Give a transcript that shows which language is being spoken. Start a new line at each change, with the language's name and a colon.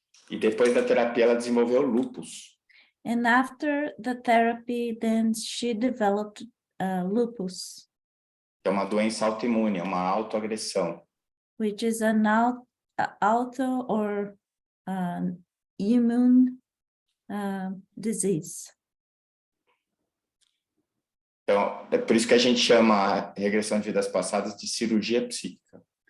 Portuguese: E depois da terapia, ela desenvolveu lupus.
English: And after the therapy, then she developed lupus.
Portuguese: Que é uma doença autoimune, é uma autoagressão.
English: Which is an auto or immune disease.
Portuguese: Então, é por isso que a gente chama a regressão de vidas passadas de cirurgia psíquica.